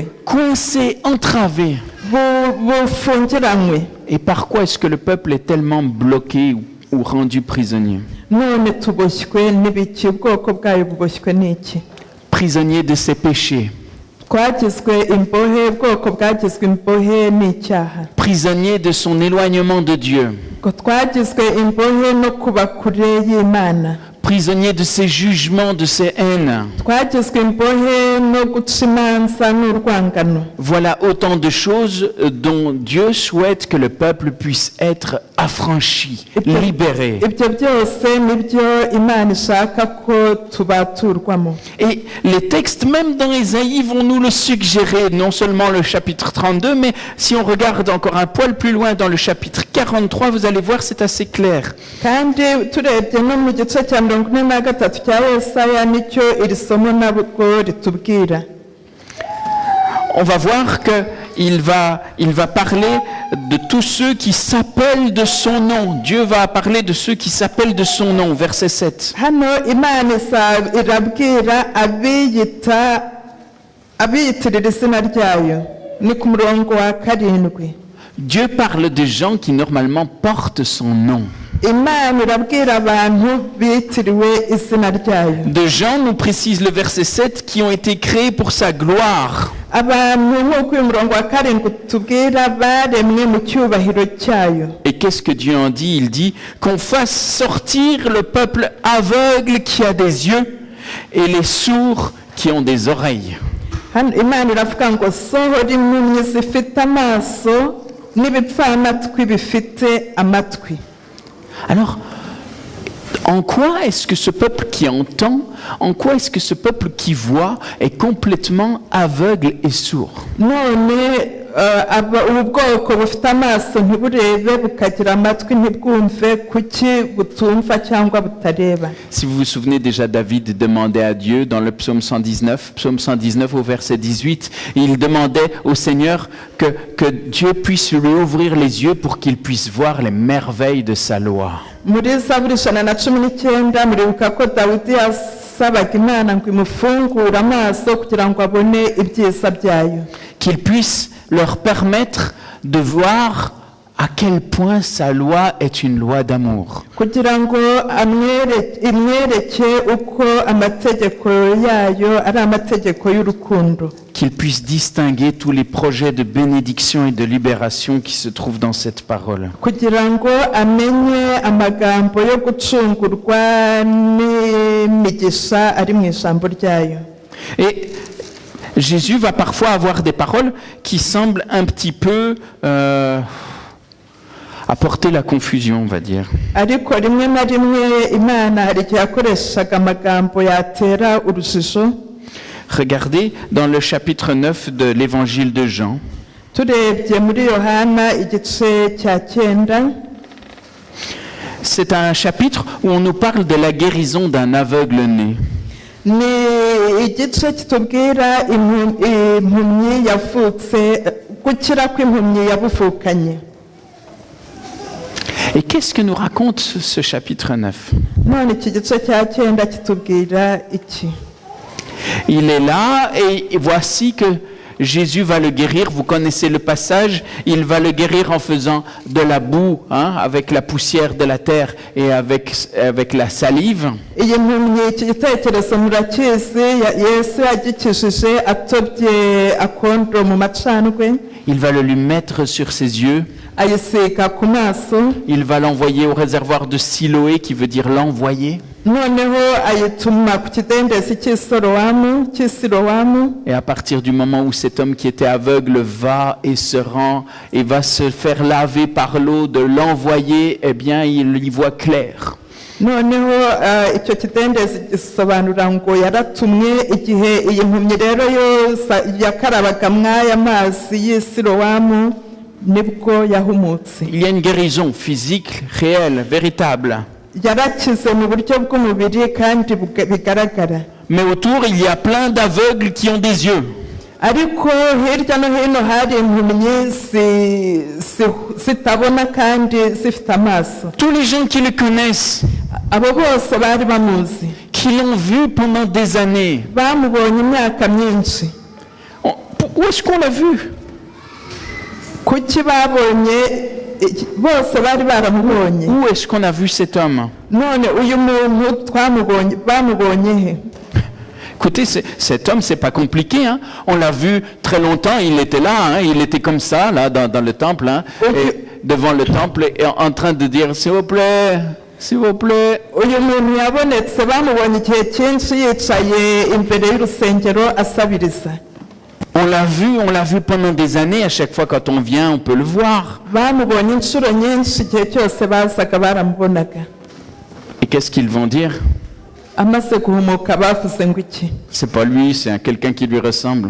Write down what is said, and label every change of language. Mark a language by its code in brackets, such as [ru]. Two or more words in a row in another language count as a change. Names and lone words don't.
[fr] Coincé, entravé. [rw] bufungiranywe. [fr] Et par quoi est-ce que le peuple est tellement bloqué ou rendu prisonnier? [rw] none tuboshywe n'ibiki? ubwoko bwayo buboshywe n'iki? [fr] Prisonnier de ses péchés. [rw] twagizwe imbohe, ubwoko bwagizwe imbohe n'icyaha. [fr] Prisonnier de son éloignement de Dieu. [rw] ngo twagizwe imbohe no kuba kure y'Imana. [fr] Prisonnier de ses jugements, de ses haines. [rw] twagizwe imbohe no guca imanza n'urwangano. [fr] Voilà autant de choses dont Dieu souhaite que le peuple puisse être affranchi, libéré. [rw] ibyo byose nibyo Imana ishaka ko tubaturwamo. [fr] Et les textes, même dans Ésaïe, vont nous le suggérer, non seulement le chapitre 32, mais si on regarde encore un poil plus loin dans le chapitre 43, vous allez voir, c'est assez clair. [rw] kandi turebye no mu gice cya 43 cya Yesaya nicyo iri somo nabwo ritubwira. [fr] On va voir qu'il va parler de tous ceux qui s'appellent de son nom. Dieu va parler de ceux qui s'appellent de son nom, verset 7. [rw] hano Imana irabwira abiyitirira izina ryayo, ni ku murongo wa 7. [fr] Dieu parle de gens qui normalement portent son nom. [rw] Imana irabwira abantu bitiriwe izina ryayo. [fr] De gens, nous précise le verset 7, qui ont été créés pour sa gloire. [rw] abantu nk'uko uyu murongo wa 7 tubwira baremwe mu cyubahiro cyayo. [fr] Et qu'est-ce que Dieu en dit? Il dit qu'on fasse sortir le peuple aveugle qui a des yeux et les sourds qui ont des oreilles. [rw] hano Imana iravuga ngo sohora impumyi zifite amaso n'ibipfamatwi bifite amatwi. [fr] Alors, en quoi est-ce que ce peuple qui entend, en quoi est-ce que ce peuple qui voit est complètement aveugle et sourd? [rw] none ubu bwoko bufite amaso ntiburebe bukagira amatwi ntibwumve, kuki butumva cyangwa butareba? [fr] Si vous vous souvenez déjà, David demandait à Dieu dans le psaume 119 au verset 18, il demandait au Seigneur que Dieu puisse lui ouvrir les yeux pour qu'il puisse voir les merveilles de sa loi. [rw] muri Zaburi 119 muribuka ko Dawidi yasabaga Imana ngo imufungure amaso kugira ngo abone ibyiza byayo. [fr] Qu'il puisse leur permettre de voir à quel point sa loi est une loi d'amour. [rw] kugira ngo imwereke uko amategeko yayo ari amategeko y'urukundo. [fr] Qu'il puisse distinguer tous les projets de bénédiction et de libération qui se trouvent dans cette parole. [rw] kugira ngo amenye amagambo yo gucungurwa n'imigisha ari mu ijambo ryayo. [fr] Et Jésus va parfois avoir des paroles qui semblent un petit peu apporter la confusion, on va dire. [rw] ariko rimwe na rimwe Imana hari igihe yakoreshaga amagambo yatera urujijo. [fr] Regardez dans le chapitre 9 de l'évangile de Jean. [rw] turebye muri Yohana igice cya 9, [fr] C'est un chapitre où on nous parle de la guérison d'un aveugle né. [rw] ni igice kitubwira impumyi yavutse, gukira kw'impumyi yabuvukanye. [fr] Et qu'est-ce que nous raconte ce chapitre 9? [rw] none iki gice cya 9 kitubwira iki? [fr] Il est là et voici que Jésus va le guérir. Vous connaissez le passage. Il va le guérir en faisant de la boue, avec la poussière de la terre et avec la salive. [rw] iyi mpumyi iki gitekerezo murakizi, Yesu yagikijije atobye akondo mu macandwe, [fr] Il va le lui mettre sur ses yeux. [rw] ayisiga ku maso, [fr] Il va l'envoyer au réservoir de Siloé, qui veut dire l'envoyer. [rw] noneho ayituma ku kidendezi cy'Isilowamu. [fr] Et à partir du moment où cet homme qui était aveugle va et se rend et va se faire laver par l'eau de l'envoyer, eh bien, il y voit clair. [rw] noneho icyo kidendezi gisobanura ngo yaratumwe. igihe iyi mpumyi rero yose yakarabaga mw'aya mazi y'Isilowamu, nibwo yahumutse. [fr] Il y a une guérison physique, réelle, véritable. [rw] Yarakize mu buryo bw'umubiri kandi bigaragara. [fr] Mais autour, il y a plein d'aveugles qui ont des yeux. [rw] Ariko hirya no hino hari impumyi zitabona kandi zifite amaso. [fr] Tous les gens qui le connaissent, [rw] Abo bose bari bamuzi, [fr] qui l'ont vu pendant des années. [rw] bamubonye imyaka myinshi. [fr] Où est-ce qu'on l'a vu? [rw] Kuki babonye bose bari baramubonye? [fr] Où est-ce qu'on a vu cet homme? [rw] None uyu muntu twamubonye bamubonye he? [fr] Écoutez, cet homme, c'est pas compliqué. Hein. On l'a vu très longtemps. Il était là. Hein. Il était comme ça, là, dans le temple, hein, et devant le temple, et en train de dire, s'il vous plaît, s'il vous plaît. [rw] Uyu muntu yabonetse bamubonye igihe cyinshi yicaye imbere y'urusengero asabiriza. [fr] On l'a vu pendant des années. À chaque fois, quand on vient, on peut le voir. [rw] Bamubonye inshuro nyinshi igihe cyose bazaga baramubonaga. [fr] Et qu'est-ce qu'ils vont dire? [rw] Amaze guhumuka bavuze ngo iki? [fr] C'est pas lui, c'est quelqu'un qui lui ressemble.